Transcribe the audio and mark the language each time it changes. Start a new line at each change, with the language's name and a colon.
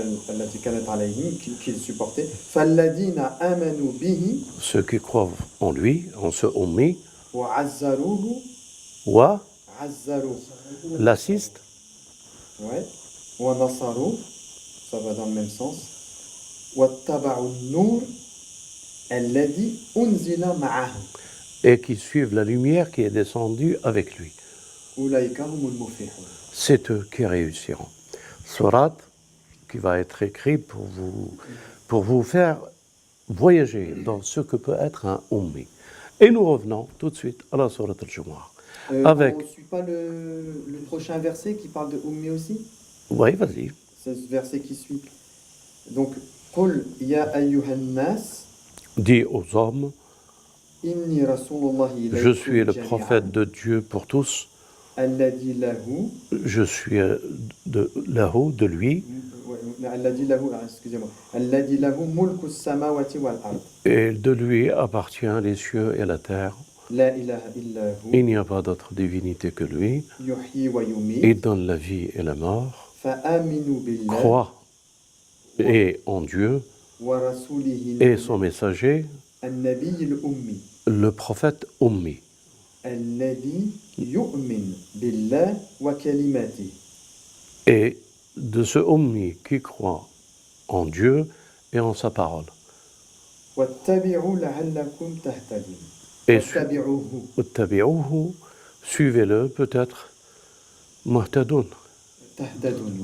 Arabic: التي كانت عليهم
French: qu'ils supportaient
Arabic: فالذين آمنوا به
French: Ceux qui croient en lui, en ce Ummi,
Arabic: وعزروه wa عزروه
French: l'assistent, ouais
Arabic: ونصروه
French: ça va dans le même sens
Arabic: واتبعوا النور الذي أنزل معه
French: et qui suivent la lumière qui est descendue avec lui.
Arabic: أولئك هم المفلحون.
French: C'est eux qui réussiront. Surat qui va être écrit pour vous faire voyager dans ce que peut être un Ummi. Et nous revenons tout de suite à la Surat al-Jumu'ah. Avec... On ne suit pas le prochain verset qui parle de Ummi aussi? Oui, vas-y. C'est ce verset qui suit. Donc,
Arabic: قل يا أيها الناس
French: Dis aux hommes,
Arabic: إني رسول الله إليكم
French: je suis le
Arabic: جميعاً.
French: prophète de Dieu pour tous.
Arabic: الذي له
French: Je suis de lui.
Arabic: الذي له
French: excusez-moi
Arabic: الذي له ملك السماوات والأرض
French: Et de lui appartient les cieux et la terre.
Arabic: لا إله إلا هو
French: Il n'y a pas d'autre divinité que lui.
Arabic: يحيي
French: Il
Arabic: ويميت
French: donne la vie et la mort.
Arabic: فآمنوا بالله
French: Crois et en Dieu
Arabic: ورسوله
French: et son messager,
Arabic: النبي الأمي
French: le prophète Ummi,
Arabic: الذي يؤمن بالله وكلماته.
French: et de ce Ummi qui croit en Dieu et en sa parole.
Arabic: واتبعوا لعلكم تهتدون.
French: Et
Arabic: واتبعوه واتبعوه,
French: suivez-le peut-être, muhtadun,
Arabic: تهتدون.